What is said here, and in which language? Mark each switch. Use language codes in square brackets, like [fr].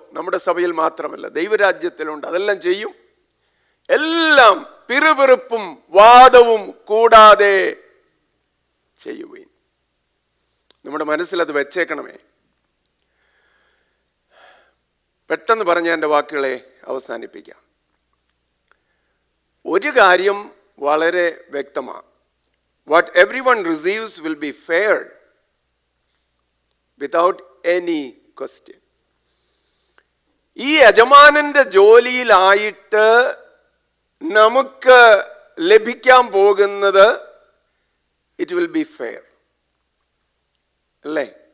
[ml] നമ്മുടെ സഭയിൽ മാത്രമല്ല, ദൈവരാജ്യത്തിലുണ്ട്. അതെല്ലാം ചെയ്യും. എല്ലാം പിറുപിറുപ്പും വാദവും കൂടാതെ ചെയ്യുവിൻ. നമ്മുടെ മനസ്സിലത് വെച്ചേക്കണമേ. പെട്ടെന്ന് പറഞ്ഞ എൻ്റെ വാക്കുകളെ അവസാനിപ്പിക്കാം. ഒരു കാര്യം വളരെ വ്യക്തമാണ്. [en] What everyone receives will be fair without any question. [ml] ഈ യജമാനന്റെ ജോലിയിലായിട്ട് നമുക്ക് ലഭിക്കാൻ പോകുന്നത് [en] it will be fair, [ml] അല്ലേ?